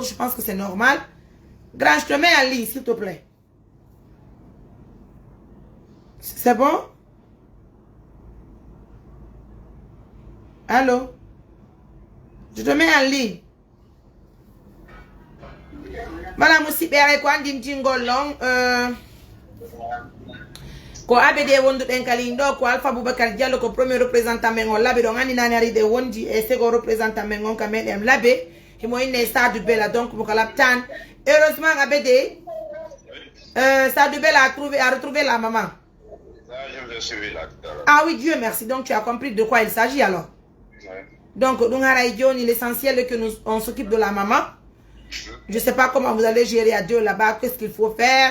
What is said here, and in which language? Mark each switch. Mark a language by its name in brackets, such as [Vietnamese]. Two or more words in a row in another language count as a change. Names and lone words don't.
[French] Je pense que c'est normal. Grand, je te mets en ligne, s'il te plaît. C'est bon? Allô? Je te mets en ligne. Voilà, Moussi Bere, quoi, [Fula] Ndingolong, ko ABD wondu den kalindo ko Alpha Boubacar Diallo ko [French] premier représentant [Fula] men on labe do ngani nani ari de wondi e [French] second représentant [Fula] men on kamel em labe himo inne Sadou Bella donc mo kala tan [French] heureusement ABD Sadou Bella a retrouvé la maman. Je vais suivre là tout à l'heure. Ah oui, Dieu merci, donc tu as compris de quoi il s'agit alors. Donc l'essentiel est que nous on s'occupe de la maman. Je sais pas comment vous allez gérer à deux là-bas, qu'est-ce qu'il faut faire.